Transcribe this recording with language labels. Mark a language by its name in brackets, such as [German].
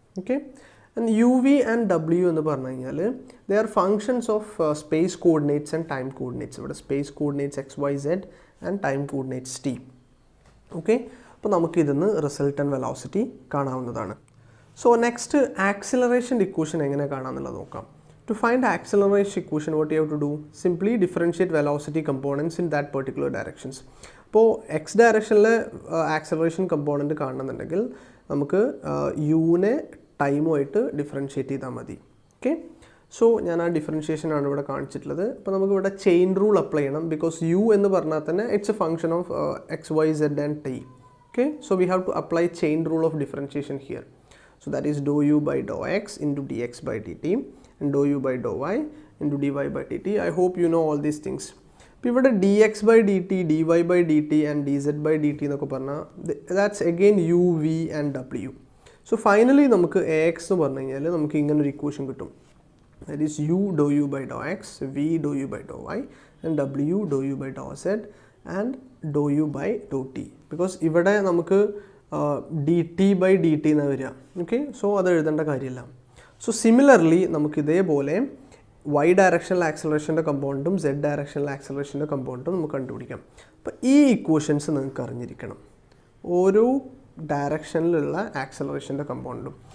[English] okay, and you V and W [Malayalam] എന്ന് പറഞ്ഞു കഴിഞ്ഞാൽ [English] They are functions of space coordinates and time coordinates. ഇവിടെ space coordinates x y z and time coordinates t. Okay, [Malayalam] അപ്പോൾ നമുക്ക് ഇതിന്ന് resultant velocity കാണാവുന്നതാണ്. So next ആക്സിലറേഷൻ്റെ equation എങ്ങനെ കാണാമെന്നുള്ളത് നോക്കാം. [English] To find acceleration equation, what you have to do? Simply differentiate velocity components in that particular directions. [Malayalam] അപ്പോൾ X ഡയറക്ഷനിലെ acceleration component കാണുന്നുണ്ടെങ്കിൽ നമുക്ക് യുവിനെ ടൈമുമായിട്ട് differentiate ചെയ്താൽ മതി. ഓക്കെ, സോ ഞാൻ ആ ഡിഫറൻഷ്യേഷൻ ആണ് ഇവിടെ കാണിച്ചിട്ടുള്ളത്. അപ്പോൾ നമുക്ക് ഇവിടെ ചെയിൻ റൂൾ അപ്ലൈ ചെയ്യണം. [English] because u [Malayalam] എന്ന് പറഞ്ഞാൽ തന്നെ [English] It's a function of x y z and t. Okay, so we have to apply chain rule of differentiation here. So that is dou u by dou x into d x by d t and dou u by dou y into dy by dt. I hope you know all these things. [Malayalam] ഇപ്പോൾ ഇവിടെ [English] dx by dt, dy by dt and dz by dt [Malayalam] എന്നൊക്കെ പറഞ്ഞാൽ [English] that's again u, v and w. So finally [Malayalam] നമുക്ക് ax എന്ന് പറഞ്ഞു കഴിഞ്ഞാൽ നമുക്ക് ഇങ്ങനെ ഒരു ഇക്വേഷൻ കിട്ടും. [English] That is u dou u by dou x, v dou u by dou y and w dou u by dou z and dou u by dou t. Because [Malayalam] ഇവിടെ നമുക്ക് dt by dt എന്നാണ് വരിക. Okay, so അത് എഴുതേണ്ട കാര്യമില്ല. So similarly നമുക്ക് ഇതേപോലെ Y directional ആക്സലറേഷൻ്റെ കമ്പോണൻറ്റും Z directional ആക്സലറേഷൻ്റെ കമ്പോണൻറ്റും നമുക്ക് കണ്ടുപിടിക്കാം. അപ്പോൾ ഈ ഇക്വേഷൻസ് നിങ്ങൾക്ക് അറിഞ്ഞിരിക്കണം, ഓരോ ഡയറക്ഷനിലുള്ള ആക്സലറേഷൻ്റെ കമ്പോണൻറ്റും.